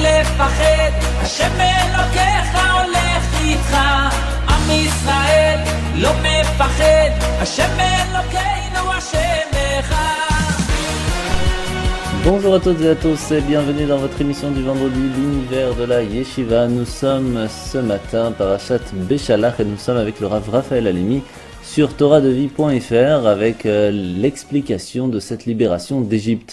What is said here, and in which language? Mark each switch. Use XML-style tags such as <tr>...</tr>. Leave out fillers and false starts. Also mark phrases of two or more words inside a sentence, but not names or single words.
<he>מפחד, השם אלוקיך הולך איתך. עם ישראל לא מפחד, השם אלוקינו השם אחד.</he> <fr>Bonjour à toutes et à tous et bienvenue dans votre émission du vendredi, l'univers de la Yeshiva. Nous sommes ce matin Parashat Beshalach et nous sommes avec le Rav Raphaël Halimi sur toradevie.fr avec l'explication de cette libération d'Égypte.</fr>